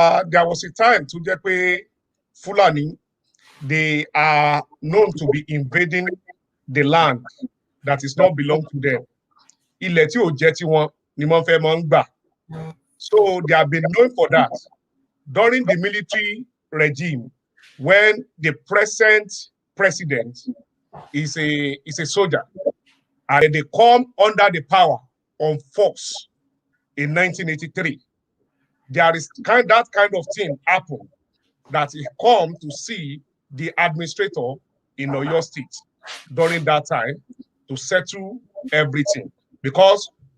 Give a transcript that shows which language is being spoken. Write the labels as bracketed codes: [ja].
[en] There was a time [yo] tó jẹ́ pé [en] Fulani, they are known to be invading the land that is not belong to them. [yo] Ilẹ̀ tí ò jẹ́ tí wọn ni wọ́n fẹ́ máa ń gbà. [en] So they have been known for that. During the military regime, when the present president is a soldier, and they come under the power on force in 1983, there is that kind of thing happen, that he come to see the administrator in Oyo State during that time to settle everything, because